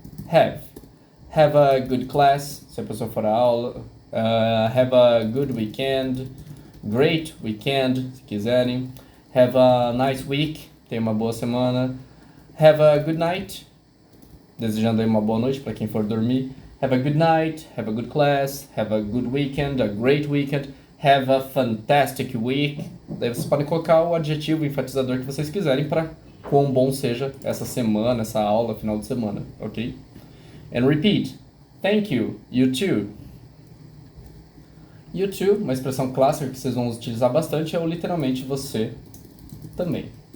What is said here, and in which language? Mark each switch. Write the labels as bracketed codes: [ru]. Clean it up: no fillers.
[en] Have. Have a good class, [pt] se a pessoa for a aula. [en] Have a good weekend. Great weekend, [pt] se quiserem. [en] Have a nice week, [pt] tenha uma boa semana. [en] Have a good night, [pt] desejando aí uma boa noite para quem for dormir. [en] Have a good night, have a good class, have a good weekend, a great weekend. Have a fantastic week. [pt] Daí vocês podem colocar o adjetivo enfatizador que vocês quiserem para quão bom seja essa semana, essa aula, final de semana, ok? [en] And repeat. Thank you, you too. You too, [pt] uma expressão clássica que vocês vão utilizar bastante é o literalmente você também.